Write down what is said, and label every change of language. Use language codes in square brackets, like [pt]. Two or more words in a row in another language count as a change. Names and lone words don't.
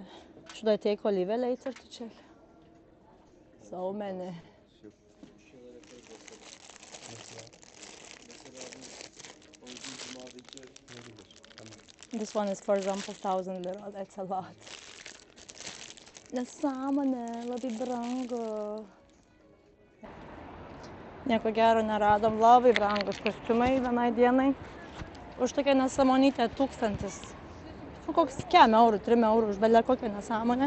[en] Should I take Olivia later to check? So many. This one is, for example, 1,000 lira. That's a lot. [lt] Nesąmonė, labai brangu. Nieko gero neradom, labai brangus kostiumai vienai dienai. Už tokią nesąmonytę 1000. Koks 5 eurų, 3 eurų už belę kokią nesąmonę.